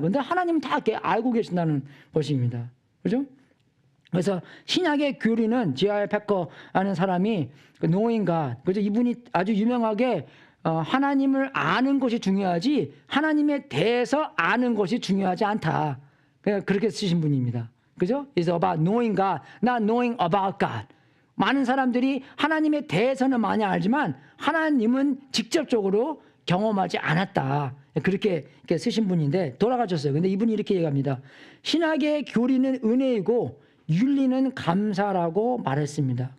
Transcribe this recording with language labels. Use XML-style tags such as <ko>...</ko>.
<ko>근데 하나님은 다 알고 계신다는 것입니다. 그죠? 그래서 신약의 교리는 지하의 패커라는 사람이 노인가, 그죠? 이분이 아주 유명하게 하나님을 아는 것이 중요하지 하나님에 대해서 아는 것이 중요하지 않다. 그렇게 쓰신 분입니다. 그죠?</ko> <en>It's about knowing God, not knowing about God.</en> <ko>많은 사람들이 하나님에 대해서는 많이 알지만 하나님은 직접적으로 경험하지 않았다. 그렇게 쓰신 분인데 돌아가셨어요. 근데 이분이 이렇게 얘기합니다. 신학의 교리는 은혜이고 윤리는 감사라고 말했습니다.</ko>